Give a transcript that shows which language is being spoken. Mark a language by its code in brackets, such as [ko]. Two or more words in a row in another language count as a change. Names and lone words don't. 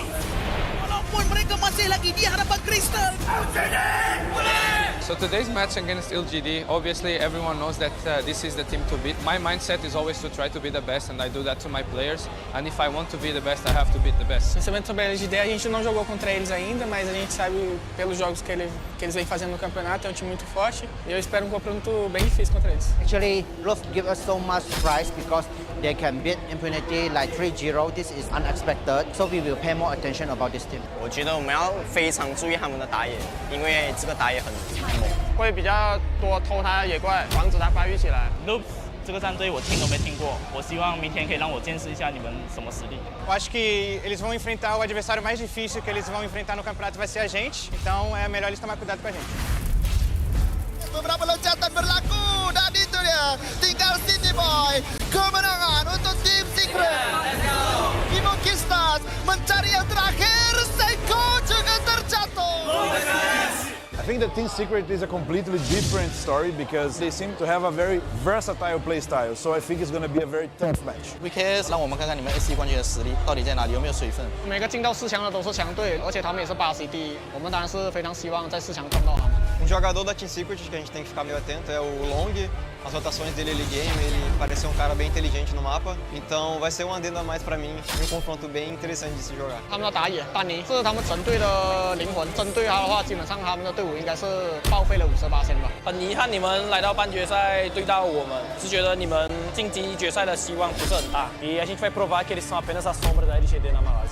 [ms] Walaupun mereka masih lagi di hadapan Crystal. [en] So today's match against LGD, obviously everyone knows that this is the team to beat. My mindset is always to try to be the best, and I do that to my players. And if I want to be the best, I have to beat the best. [pt] Pensamento sobre a LGD, a gente não jogou contra eles ainda, mas a gente sabe pelos jogos que eles vêm fazendo no campeonato, é um time muito forte. E eu espero um confronto bem difícil contra eles. [en] Actually, Love give us so much surprise because they can beat Impunity like 3-0. This is unexpected, so we will pay more attention about this team. [zh] 我觉得我们要非常注意他们的打野，因为这个打野很猛。会比较多偷他的野怪，防止他发育起来。 Noops 这个战队我听都没听过，我希望明天可以让我见识一下你们什么实力。 [pt] Eu acho que eles vão enfrentar o adversário mais difícil que eles vão enfrentar no campeonato vai ser a gente, então é melhor eles tomar cuidado com a gente. [ms] Beberapa loncatan berlaku dan itu dia tinggal City Boy. Kemenangan untuk tim Secret. Kimokistas mencari yang terakhir. Seiko juga terjatuh. [en] think the team secret is a completely different story because they seem to have a very versatile play style. So I think it's going to be a very tough match. [zh] VKS 让我们看看你们 SC 冠军的实力到底在哪里，有没有水分？每个进到4强的都是强队，而且他们也是巴西第一，我们当然是非常希望在4强撞到他们。 [pt] jogador da Team Secret que a gente tem que ficar meio atento é o Long. As rotações dele [en] early game, [pt] ele parece ser um cara bem inteligente no mapa. Então vai ser um adendo a mais pra mim, um confronto bem interessante de se jogar. [zh] 他们的打野丹尼是他们整队的灵魂，针对他的话，基本上他们的队伍应该是报废了58%吧。很遗憾你们来到半决赛对到我们，是觉得你们晋级决赛的希望不是很大。 [pt] E a gente vai provar que eles são apenas a sombra da LGD na Malásia.